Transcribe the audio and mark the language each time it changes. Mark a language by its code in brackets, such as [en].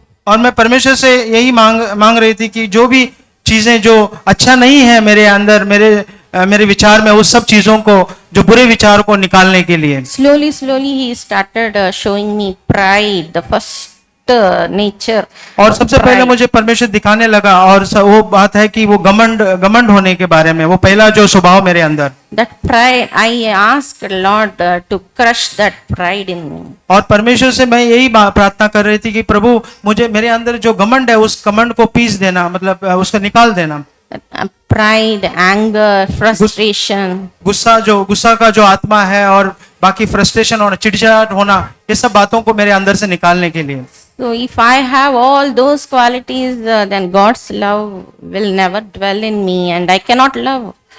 [hi] और मैं परमेश्वर से यही मांग रही थी कि जो भी चीजें जो अच्छा नहीं है मेरे अंदर, मेरे विचार में, उस सब चीजों को, जो बुरे विचार को निकालने के लिए। [en] Slowly he started showing me pride, the first nature. [hi] और सबसे पहले मुझे परमेश्वर दिखाने लगा, और वो बात है कि वो घमंड होने के बारे में, वो पहला जो स्वभाव मेरे अंदर। [en] That pride, I asked Lord to crush that pride in me. [hi] और परमेश्वर से मैं यही प्रार्थना कर रही थी कि प्रभु मुझे, मेरे अंदर जो घमंड है उस घमंड को पीस देना, मतलब उसको निकाल देना। [en] Pride, anger, frustration. [hi] गुस्सा का जो आत्मा है, और बाकी फ्रस्ट्रेशन और चिड़चिड़ाहट होना, ये सब बातों को मेरे अंदर से निकालने के लिए। [en] So if I have all those qualities, then God's love will never dwell in me and I cannot love.